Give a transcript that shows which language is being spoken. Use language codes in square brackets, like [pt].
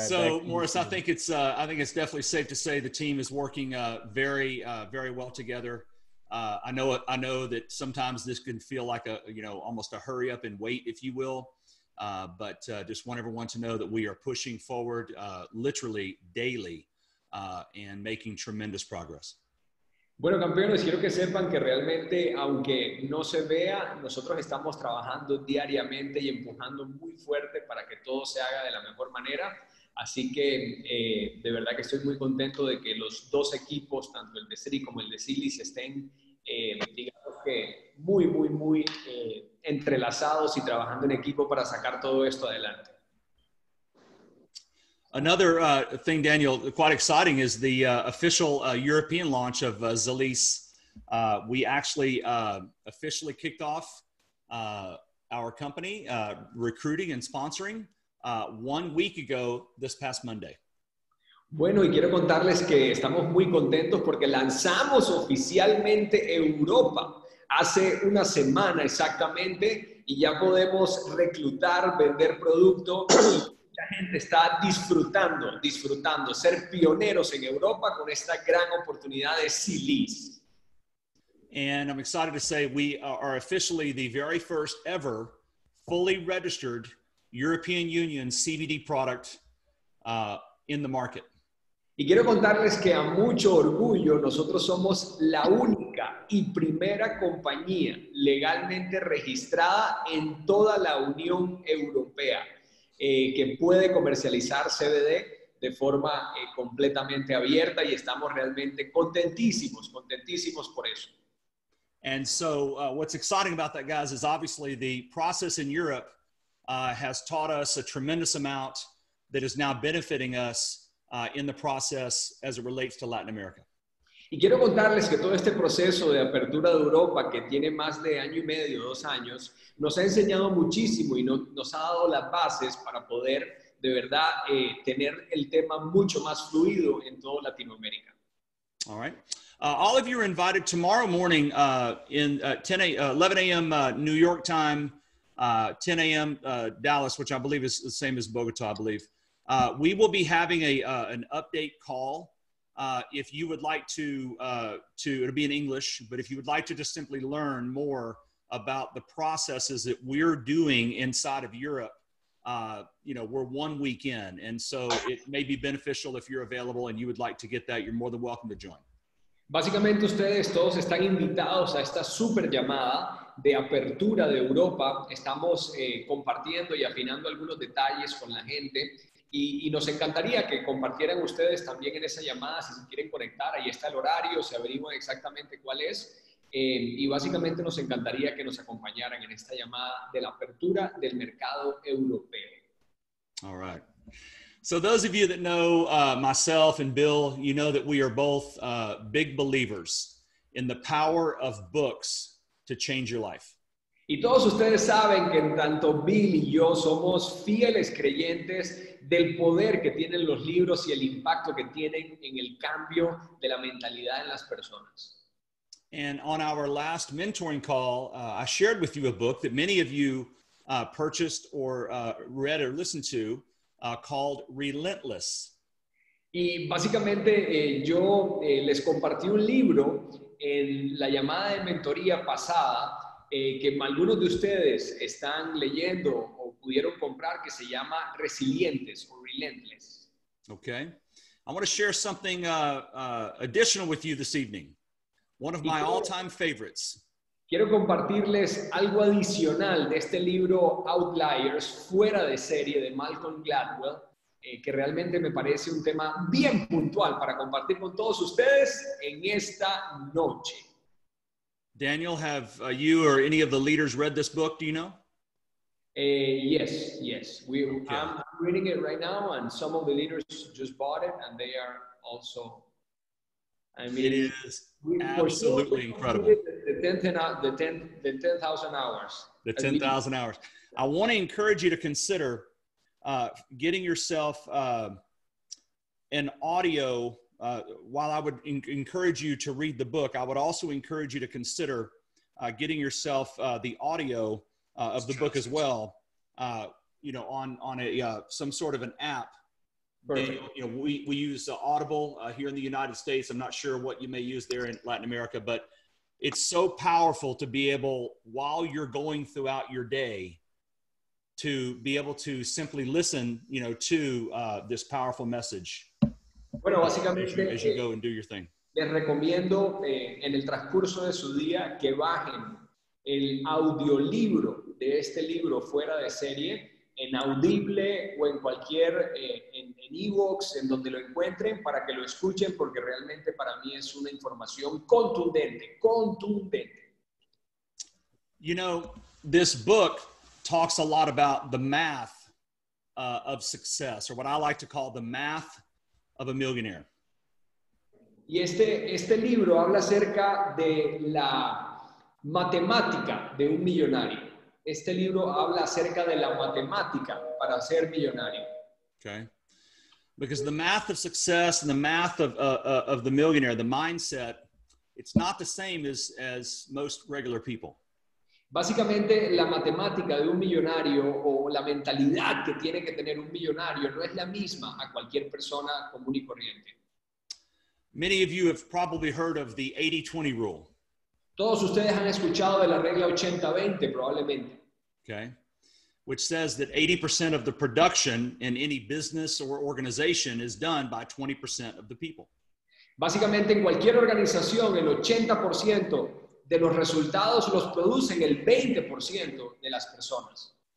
[en] so, Morris, I think it's definitely safe to say the team is working very well together. I know that sometimes this can feel like almost a hurry up and wait, if you will. But just want everyone to know that we are pushing forward literally daily and making tremendous progress. [es] Bueno, campeones, quiero que sepan que realmente, aunque no se vea, nosotros estamos trabajando diariamente y empujando muy fuerte para que todo se haga de la mejor manera. Así que de verdad que estoy muy contento de que los dos equipos, tanto el de Zrii como el de Zrii, estén, digamos que muy entrelazados y trabajando en equipo para sacar todo esto adelante. [en] Another thing, Daniel, quite exciting is the official European launch of Zrii. We actually officially kicked off our company recruiting and sponsoring 1 week ago this past Monday. [es] Bueno, y quiero contarles que estamos muy contentos porque lanzamos oficialmente Europa hace una semana exactamente y ya podemos reclutar, vender producto. La gente está disfrutando ser pioneros en Europa con esta gran oportunidad de Zrii. [en] And I'm excited to say we are officially the very first ever fully registered European Union CBD product in the market. [es] Y quiero contarles que a mucho orgullo nosotros somos la única y primera compañía legalmente registrada en toda la Unión Europea que puede comercializar CBD de forma completamente abierta y estamos realmente contentísimos por eso. [en] And so what's exciting about that, guys, is obviously the process in Europe has taught us a tremendous amount that is now benefiting us in the process as it relates to Latin America. [es] Y quiero contarles que todo este proceso de apertura de Europa, que tiene más de año y medio, 2 años, nos ha enseñado muchísimo y nos ha dado las bases para poder, de verdad, tener el tema mucho más fluido en toda Latinoamérica. [en] All right. All of you are invited tomorrow morning in 11 a.m. New York time, 10 a.m. Dallas, which I believe is the same as Bogota, I believe. We will be having an update call. If you would like to, it'll be in English, but if you would like to just simply learn more about the processes that we're doing inside of Europe, we're 1 week in. And so it may be beneficial if you're available and you would like to get that, you're more than welcome to join. [es] Básicamente ustedes todos están invitados a esta super llamada de apertura de Europa. Estamos compartiendo y afinando algunos detalles con la gente. Y nos encantaría que compartieran ustedes también en esa llamada, si se quieren conectar, ahí está el horario, se averiguan exactamente cuál es, y básicamente nos encantaría que nos acompañaran en esta llamada de la apertura del mercado europeo. [en] All right. So those of you that know myself and Bill, you know that we are both big believers in the power of books to change your life. [es] Y todos ustedes saben que tanto Bill y yo somos fieles creyentes del poder que tienen los libros y el impacto que tienen en el cambio de la mentalidad en las personas. [en] And on our last mentoring call, I shared with you a book that many of you purchased or read or listened to called Relentless. [es] Y básicamente yo les compartí un libro en la llamada de mentoría pasada que algunos de ustedes están leyendo o pudieron comprar, que se llama Resilientes o Relentless. [en] Okay. I want to share something additional with you this evening. One of my all-time favorites. [es] Quiero compartirles algo adicional de este libro Outliers, fuera de serie, de Malcolm Gladwell, que realmente me parece un tema bien puntual para compartir con todos ustedes en esta noche. [en] Daniel, have you or any of the leaders read this book? Do you know? Yes. Okay. I'm reading it right now, and some of the leaders just bought it, and they are also. I mean, it is absolutely incredible. The 10,000 hours. The 10,000 hours. I want to encourage you to consider getting yourself an audio. While I would encourage you to read the book, I would also encourage you to consider getting yourself the audio of the book as well. On a some sort of an app. And, we use Audible here in the United States. I'm not sure what you may use there in Latin America, but it's so powerful to be able, while you're going throughout your day, to be able to simply listen, you know, to this powerful message [es] Bueno, básicamente, [en] as you go and do your thing. [es] Les recomiendo en el transcurso de su día que bajen el audiolibro de este libro fuera de serie en Audible o en cualquier, en ebooks, en donde lo encuentren, para que lo escuchen, porque realmente para mí es una información contundente, contundente. [en] You know, this book talks a lot about the math of success, or what I like to call the math of a millionaire. [es] Y este libro habla acerca de la matemática de un millonario. Este libro habla acerca de la matemática para ser millonario. [en] Okay. Because the math of success and the math of the millionaire, the mindset, it's not the same as most regular people. [es] Básicamente, la matemática de un millonario o la mentalidad que tiene que tener un millonario no es la misma a cualquier persona común y corriente. [en] Many of you have probably heard of the 80-20 rule. [es] Todos ustedes han escuchado de la regla 80-20 probablemente. [en] Okay. Which says that 80% of the production in any business or organization is done by 20% of the people. [es] Básicamente, en cualquier organización, el 80% de los resultados los producen el 20% de las personas.